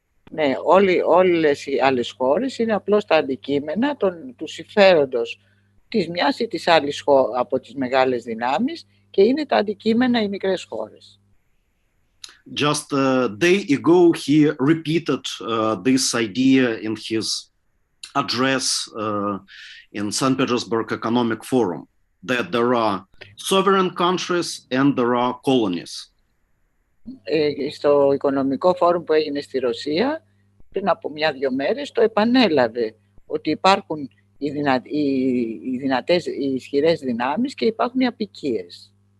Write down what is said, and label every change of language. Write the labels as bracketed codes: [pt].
[el] Ναι, όλες οι άλλες χώρες είναι απλώς τα αντικείμενα του συμφέροντος της μιας ή της άλλης από τις μεγάλες δυνάμεις και είναι τα αντικείμενα οι μικρές χώρες. [en] Just a day ago, he repeated this idea in his address in St. Petersburg Economic Forum, that there are sovereign countries and there are colonies. [el] Στο οικονομικό φόρουμ που έγινε στη Ρωσία, πριν από 1-2 μέρες, το επανέλαβε ότι υπάρχουν οι ισχυρές δυνάμεις και υπάρχουν οι αποικίες.